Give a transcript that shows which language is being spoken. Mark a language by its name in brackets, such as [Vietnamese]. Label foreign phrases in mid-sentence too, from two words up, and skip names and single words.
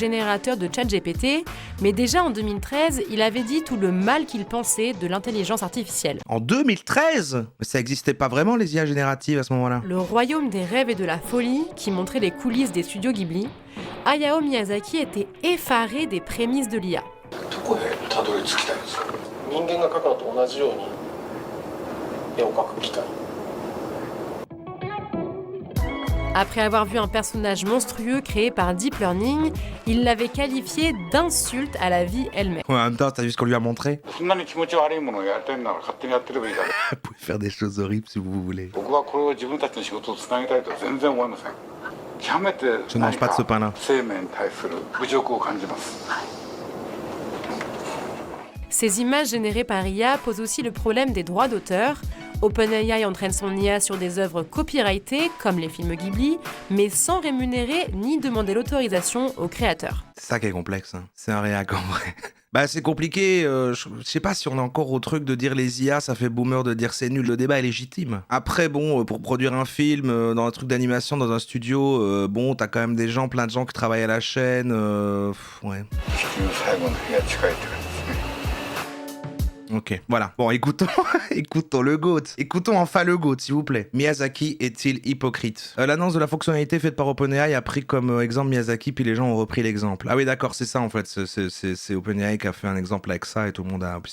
[French] générateur de ChatGPT, mais déjà en 2013, il avait dit tout le mal qu'il pensait de l'intelligence artificielle. En 2013 ? Mais ça existait pas vraiment les IA génératives à ce moment-là. Le royaume des rêves et de la folie, qui montrait les coulisses des studios Ghibli, Hayao Miyazaki était effaré des prémices de l'IA. [Japanese] どこへたどり着きたいんですか。人間が描くのと同じように絵を描く機械。 [French] Après avoir vu un personnage monstrueux créé par [English] Deep Learning, [French] il l'avait qualifié d'insulte à la vie elle-même. Ouais, en même temps, t'as vu ce qu'on lui a montré ? [Japanese] そんなに気持ち悪いものをやりたいなら勝手にやってればいいだろう。 [French] Vous pouvez faire des choses horribles si vous voulez. [Japanese] 僕はこれを自分たちの仕事とつなげたいとは全然思いません。極めて [French] Je ne mange pas de ce pain-là. [Japanese] 生命に対する侮辱を感じます。 [French] Ces images générées par IA posent aussi le problème des droits d'auteur. OpenAI entraîne son IA sur des œuvres copyrightées, comme les films Ghibli, mais sans rémunérer ni demander l'autorisation aux créateurs. C'est ça qui est complexe, hein. C'est un réac en vrai. Bah c'est compliqué, je sais pas si on est encore au truc de dire les IA, ça fait boomer de dire c'est nul, le débat est légitime. Après bon, pour produire un film, dans un truc d'animation, dans un studio, bon t'as quand même des gens, plein de gens qui travaillent à la chaîne, ouais. [Japanese] 地球最後の日が近いって感じですね。 [French] Ok, voilà. Bon, écoutons, écoutons le GOAT. Écoutons enfin le GOAT, s'il vous plaît. Miyazaki est-il hypocrite ? L'annonce de la fonctionnalité faite par OpenAI a pris comme exemple Miyazaki, puis les gens ont repris l'exemple. Ah oui, d'accord, c'est ça en fait. C'est OpenAI qui a fait un exemple avec ça et tout le monde a...